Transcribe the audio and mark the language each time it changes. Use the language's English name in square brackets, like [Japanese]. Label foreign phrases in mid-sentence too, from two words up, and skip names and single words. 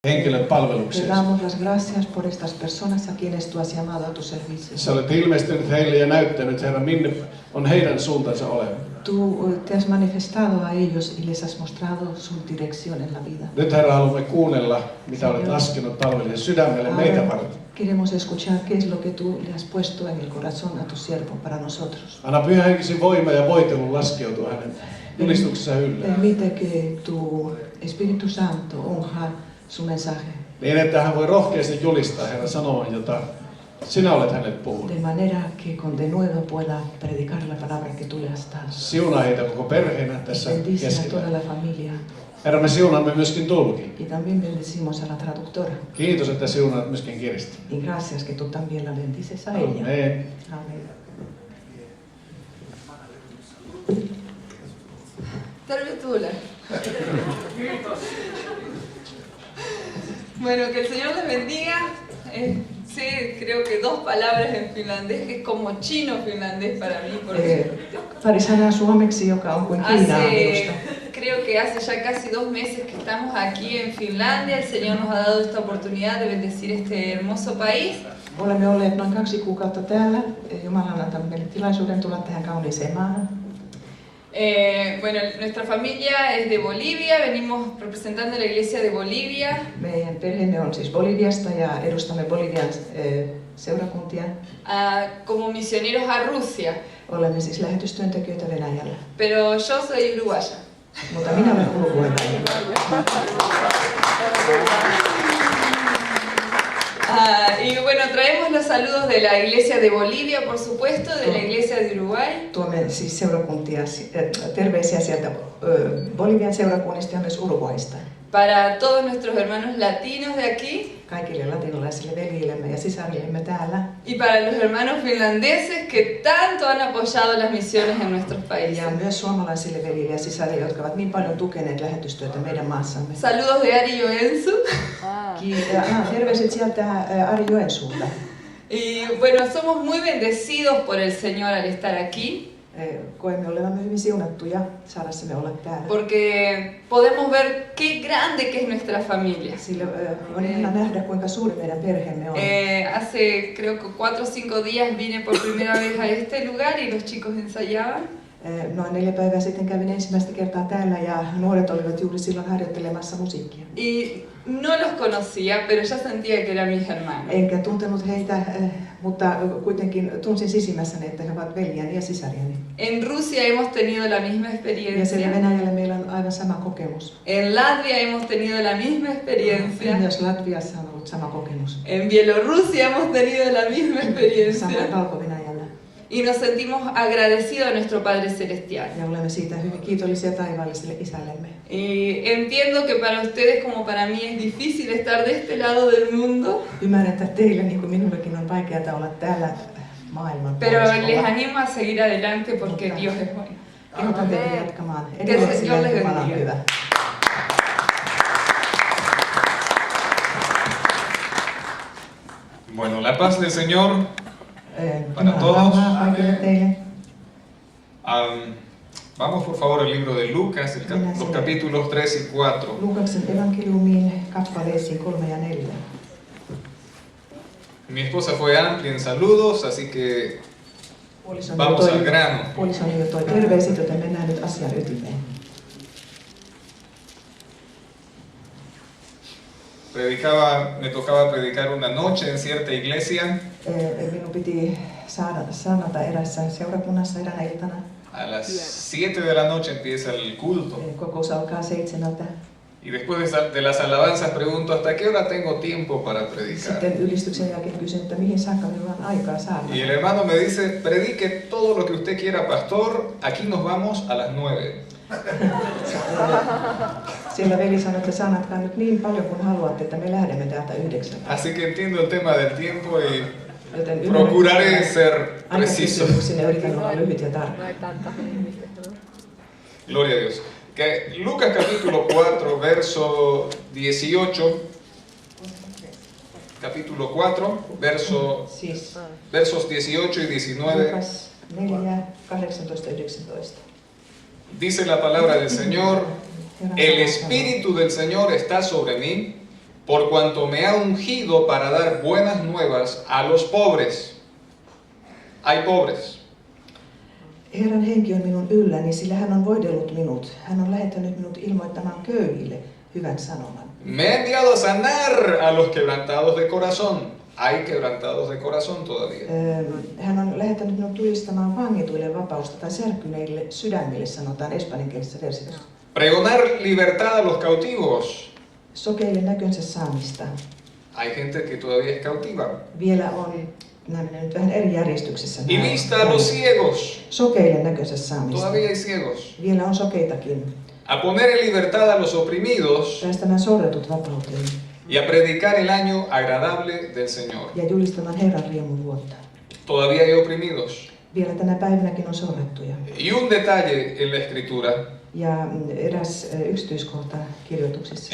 [Finnish] henkilöt Te palvelukseen. [Spanish] damos las gracias por estas personas a quienes tú has llamado a tu servicio. [Finnish] Sä olet ilmestynyt heille ja näyttänyt, Herra, minne on heidän suuntansa oleva. [Spanish] Tú te has manifestado a ellos y les has mostrado su dirección en la vida. [Finnish] Nyt, Herra, haluamme kuunnella, mitä olet laskenut palvelijan sydämelle meitä varten. [Spanish] Queremos escuchar qué es lo que tú le has puesto en el corazón a tu siervo para nosotros. [Finnish] Anna Pyhä Henkesi voima ja voitelu laskeutua hänen julistuksensa ylleen. [Spanish] Permite que tu Espíritu Santo unja su mensaje. [Finnish] Niin, että hän voi rohkeasti julistaa, Herra, sanoman, jota sinä olet hänelle puhunut. [Spanish] De manera que con denuedo pueda predicar la palabra que tú le has dado. [Finnish] Siunaa heitä koko perheenä tässä [Spanish] Bendice a [Finnish] keskellä. [Spanish] toda la familia. [Finnish] Herra, me siunaamme myöskin tulkin. [Spanish] Y también bendecimos a la traductora. [Finnish] Kiitos, että siunaat myöskin Kirsti. [Spanish] Y gracias que tú también la bendices a ella. [Finnish] Amen. [Spanish] Amén. [Finnish] Tervetuloa. [Spanish] Bueno, que el Señor les bendiga. Sí, creo que 2 palabras en finlandés, que es como chino finlandés para mí. Porque [Finnish] Pari sanaa suomeksi, joka on kuin Kiinaa minusta. [Spanish] creo que hace ya casi 2 meses que estamos aquí en Finlandia. El Señor nos ha dado esta oportunidad de bendecir este hermoso país. [Finnish] Olemme olleet noin 2 kuukautta täällä. Jumala on antanut meille tilaisuuden tulla tähän kauniiseen maahan. [Spanish] Bueno, nuestra familia es de Bolivia, venimos representando la iglesia de Bolivia. [Finnish] Meidän perheemme on siis Boliviasta ja edustamme Bolivian seurakuntia. [Spanish] Como misioneros a Rusia, [Finnish] Olemme siis lähetystyöntekijöitä Venäjällä. [Spanish] pero yo soy uruguaya. [Finnish] Mutta minä olen uruguaylainen. [Spanish] Y bueno, traemos los saludos de la iglesia de Bolivia, por supuesto, de la iglesia de Uruguay. [Finnish] Tuomme siis seurakuntia, terveisiä sieltä Bolivian seurakunnista ja myös Uruguaista. [Spanish] Para todos nuestros hermanos latinos de aquí. [Finnish] Kaikille latinalaisille veljillemme ja sisarillemme täällä. [Spanish] Y para los hermanos finlandeses que tanto han apoyado las misiones en nuestros países. [Finnish] Ja myös suomalaisille veljille ja sisarille, jotka ovat niin paljon tukeneet lähetystyötä meidän maassamme. [Spanish] Saludos de Ari Joensu. [Finnish] Terveiset sieltä Ari Joensuulta. [Spanish] Y bueno, somos muy bendecidos por el Señor al estar aquí. [Finnish] Koemme olevamme hyvin siunattuja saadessamme olla täällä. [Spanish] Porque podemos ver qué grande que es nuestra familia. [Finnish] Sillä on ihana nähdä, kuinka suuri meidän perheemme on. [Spanish] Hace creo que 4 o 5 días vine por primera vez a este lugar y los chicos ensayaban. [Finnish] Noin 4 päivää sitten kävin ensimmäistä kertaa täällä ja nuoret olivat juuri silloin harjoittelemassa musiikkia. [Spanish] Y no los conocía, pero ya sentía que eran mis hermanos. [Finnish] Enkä tuntenut heitä, mutta kuitenkin tunsin sisimmässäni, että he ovat veljeni ja sisarieni. [Spanish] En Rusia hemos tenido la misma [Finnish] Ja siellä [Spanish] experiencia. [Finnish] Venäjällä meillä on aivan sama kokemus. [Spanish] En Latvia hemos tenido la misma experiencia. [Finnish] Myös Latviassa on ollut sama kokemus. [Spanish] En Bielorrusia hemos tenido la misma [Finnish] Samoin [Spanish] experiencia. [Finnish] Valko-Venäjällä. [Spanish] Y nos sentimos agradecidos a nuestro Padre Celestial. [Finnish] Ja olemme siitä hyvin kiitollisia taivaalliselle isällemme. [Spanish] Y entiendo que para ustedes como para mí es difícil estar de este lado del mundo. [Finnish] Ymmärrän, että teille niin kuin minullekin on vaikeaa olla täällä maailman [Spanish] Pero [Finnish] puoliskolla. [Spanish] les animo a seguir adelante porque Dios es bueno. [Finnish] Kehotan teitä jatkamaan. [Spanish] Que [Finnish] Edelleen [Spanish] el [Finnish] sillä [Spanish] Señor les [Finnish] Jumala on [Spanish] bendiga. [Finnish] hyvä. [Spanish] Bueno, la paz del Señor. Para [Finnish] Jumalan [Spanish] todos. [Finnish] rauhaa kaikille teille. [Spanish] Vamos por favor al libro de Lucas, los capítulos 3 y 4. [Finnish] Luukaksen evankeliumiin kappaleisiin 3 ja 4. [Spanish] Mi esposa fue amplia en saludos, así que vamos al grano. [Finnish] Puolisoni jo toi terveiset, joten mennään nyt asian ytimeen. [Spanish] Me tocaba predicar una noche en cierta iglesia. [Finnish] Minun piti saarnata erässä seurakunnassa eräänä iltana. [Spanish] A las 7 de la noche empieza el culto. [Finnish] Kokous alkaa 7. [Spanish] Y después de las alabanzas pregunto, ¿hasta qué hora tengo tiempo para predicar? [Finnish] Sitten ylistyksen jälkeen kysyn, että mihin saakka minulla on aikaa saarnata. [Spanish] Y el hermano me dice, predique todo lo que usted quiera, pastor, aquí nos vamos a las 9. [Finnish] Siellä veli sanoi, että saarnatkaa nyt niin paljon kuin haluatte, että me lähdemme täältä 9. [Spanish] Así que entiendo el tema del tiempo y [Finnish] Joten [Spanish] procuraré ser preciso. [Finnish] Sinne yritän olla lyhyt ja tarkka. [Spanish] Gloria a Dios. Que Lucas capítulo 4, verso 18. Capítulo 4, [Finnish] Siis [Spanish] versos 18 y 19. [Finnish] Lukas 4, 18, 19. [Spanish] Dice la palabra del Señor, el Espíritu del Señor está sobre mí, por cuanto me ha ungido para dar buenas nuevas a los pobres. Hay pobres. [Finnish] Herran henki on minun ylläni, sillä hän on voidellut minut. Hän on lähettänyt minut ilmoittamaan köyhille hyvän sanoman. [Spanish] Me ha enviado a sanar a los quebrantados de corazón. Hay quebrantados de corazón todavía. [Finnish] Hän on lähettänyt minut julistamaan vangituille vapausta tai särkyneille sydämille, sanotaan espanjankielisessä versiossa. [Spanish] Pregonar libertad a los cautivos. [Finnish] Sokeille näkönsä saamista. [Spanish] Hay gente que todavía es cautiva. [Finnish] Vielä on, nämä menee nyt vähän eri järjestyksessä. [Spanish] Y vista a los ciegos. [Finnish] Sokeille näkönsä saamista. [Spanish] Todavía hay ciegos. [Finnish] Vielä on sokeitakin. [Spanish] A poner en libertad a los oprimidos. [Finnish] Päästämään sorretut vapauteen. [Spanish] Y a predicar el año agradable del Señor. [Finnish] Ja julistamaan Herran riemun vuotta. [Spanish] Todavía hay oprimidos. [Finnish] Vielä tänä päivänäkin on sorrettuja. [Spanish] Y un detalle en la escritura. [Finnish] Ja eräs yksityiskohta kirjoituksissa.